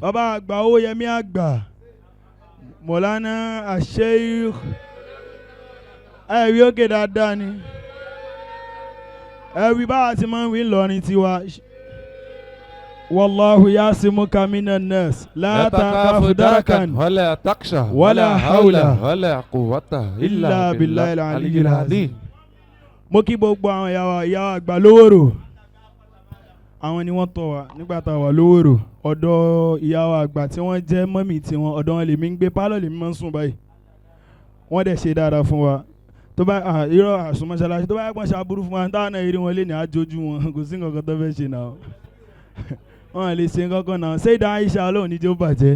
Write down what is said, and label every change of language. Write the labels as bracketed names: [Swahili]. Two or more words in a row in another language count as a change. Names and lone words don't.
[Yoruba] bàbá àgbà owó yẹmí àgbà mọ̀lánà Sheikh ẹ̀rí òkè dáadáa ni ẹ̀rí báwa ti máa ń wí lọ́rin tiwa [Arabic] والله يعصمك من الناس لا تخاف دركا ولا تخشى ولا حول ولا قوة إلا إلا بالله بالله العلي العلي العظيم. [Yoruba] mo kí gbogbo àwọn ìyàwó àgbà lówóró àwọn ni wọ́n tọ́ wa nígbà tá a wà lówóró ọ̀dọ̀ ìyàwó àgbà tí wọ́n jẹ́ mọ́mì tiwọn ọ̀dọ̀ wọn lèmi ń gbé pálọ̀ lèmi máa ń sùn báyìí wọ́n dẹ̀ ṣe dáadáa fún wa tó bá irọ́ àsùnmọ́ṣáláṣí tó bá yẹ kó ṣe aburú fún wa táwọn náà eré wọn lé ní àjòjú wọn kò sí nǹkan kan tó fẹ́ ṣe náà wọn lè ṣe nǹkan kan náà Sayyida Aisha ọlọ́run níjó bàjẹ́